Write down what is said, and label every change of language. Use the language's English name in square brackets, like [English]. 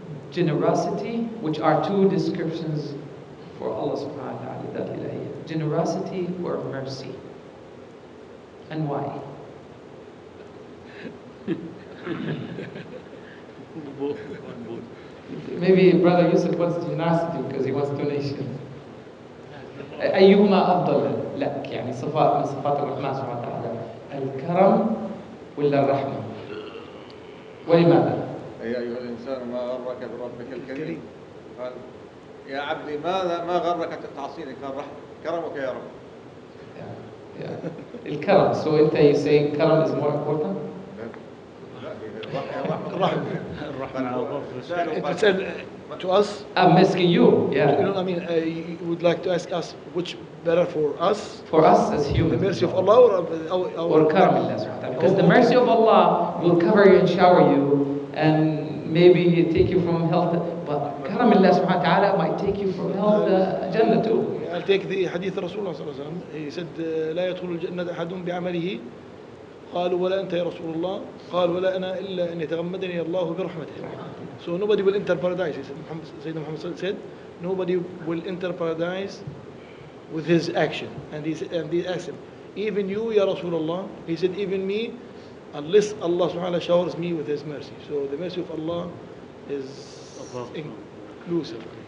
[English] Generosity, which are two descriptions for Allah subhanahu wa ta'ala, that ilahiyya. Generosity or mercy? And why? Maybe Brother Yusuf wants generosity because he wants donations. [Arabic] أيهما أفضل لك؟ يعني صفات من صفات الرحمن سبحانه وتعالى، الكرم ولا الرحمة؟ ولماذا؟ يا أيها الإنسان ما غرك بربك الكريم. قال يا عبدي ما غرك تعصيني؟ قال كرمك يا رب. [English] Yeah. [Arabic] الكرم. [English] So you saying كرم is more important? If it said to us, I'm asking you. Yeah. you know, I mean, you would like to ask us which better for us? For us as The humans. mercy of Allah Or karam Allah subhanahu wa ta'ala. Because the mercy of Allah will cover you and shower you and maybe take you from health. But karam Allah subhanahu wa ta'ala might take you from hell to Jannah too. I'll take the hadith of Rasulullah sallallahu alaihi wasallam. [Arabic] He said, لا يدخل الجنة أحد بعمله. قالوا ولا أنت يا رسول الله. قال ولا أنا إلا أن يتغمدني الله برحمته. [English] So nobody will enter paradise. He said, Sayyidina Muhammad said, nobody will enter paradise with his action. And he asked him, even you, Ya Rasulullah? He said, even me, unless Allah subhanahu wa ta'ala showers me with his mercy. So the mercy of Allah is inclusive.